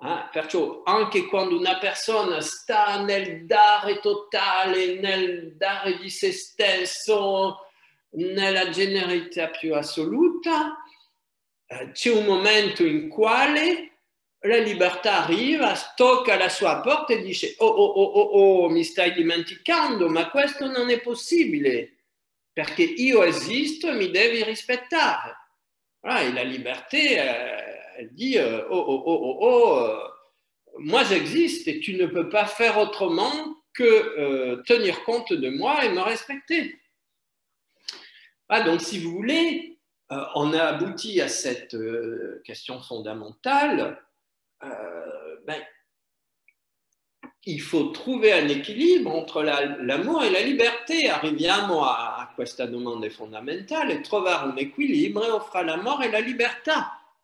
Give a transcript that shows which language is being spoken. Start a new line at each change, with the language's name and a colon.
Italian: Perciò anche quando una persona sta nel dare totale, nel dare di se stesso, nella generosità più assoluta, c'è un momento in quale la libertà arriva, tocca alla sua porta e dice oh, oh, oh, oh, oh, mi stai dimenticando, ma questo non è possibile, perché io esisto e mi devi rispettare.
French: Voilà, et la liberté, elle dit oh, oh, oh, oh, oh, moi j'existe et tu ne peux pas faire autrement que tenir compte de moi et me respecter. Ah, donc, si vous voulez, on a abouti à cette question fondamentale. Ben, il faut trouver un équilibre entre l'amour et la liberté.
Italian: Arriviamo a questa domanda fondamentale, trovare un equilibrio fra l'amore e la libertà.